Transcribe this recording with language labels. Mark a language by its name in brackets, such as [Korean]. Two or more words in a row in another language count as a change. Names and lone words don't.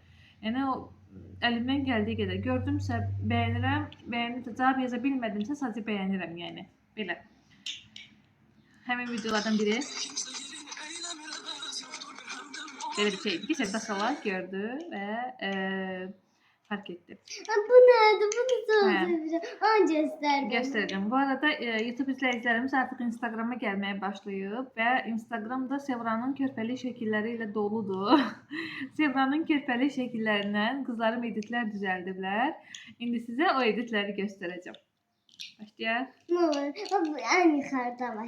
[Azerbaijani] Yəni o əlimdən gəldiyi qədər gördümsə bəyənirəm, bəyənirsə cavab yaza bilmədimsə sadəcə bəyənirəm, yəni belə. Həmin videolardan biri belə bir şeydi ki, Səda xala gördü və fark etdi. [Turkish] Bu nerede? Bunu söyleyeceğim. Göster. Göstereceğim. [Azerbaijani] Bu arada YouTube izləyicilərimiz artıq Instagrama gəlməyə başlayıb və Instagramda Sevranın körpəli şəkilləri ilə doludur. Sevranın körpəli şəkillərindən qızlarım editlər düzəldiblər. İndi sizə o editləri göstərəcəm. Başlayaq. [Turkish] En yukarıda başla.